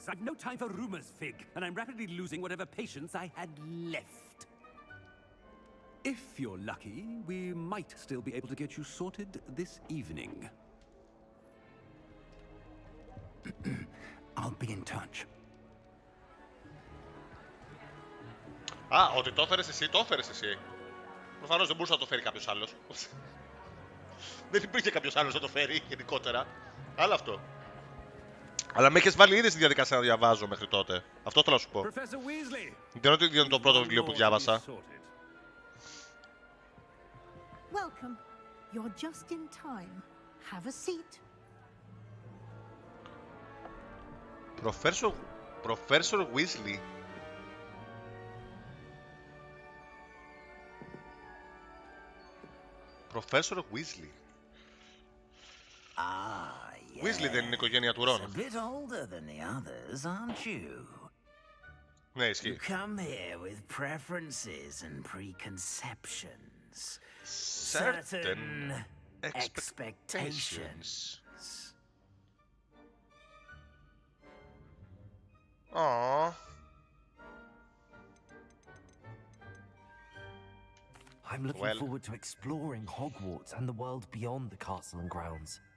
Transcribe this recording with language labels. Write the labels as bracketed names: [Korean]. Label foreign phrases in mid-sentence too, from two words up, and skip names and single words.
[English] I've no time for rumors, Fig, and I'm rapidly losing whatever patience I had left. If you're lucky, we might still be able to get you sorted this evening. I'll be in touch. [Greek] Α, ότι το έφερες εσύ, το έφερες εσύ. Προφανώς δεν μπορούσε να το φέρει κάποιος άλλος. Δεν υπήρχε κάποιος άλλος να το φέρει γενικότερα. Άλλο αυτό. Αλλά με έχεις βάλει ήδη στη διαδικασία να διαβάζω μέχρι τότε. Αυτό θέλω να σου πω. Δεν είναι το πρώτο βιβλίο που διάβασα. [English] Welcome. You're just in time. Have a seat. Professor Weasley. Professor Weasley. Ah, yes. [Greek] Weasley δεν είναι η οικογένεια του Ρον. [English] A bit older than the others, aren't you? [Greek] Ναι, ισχύει. [English] You come here with preferences and preconceptions. Certain expectations. Aww. I'm looking forward to exploring Hogwarts and the world beyond the castle and grounds.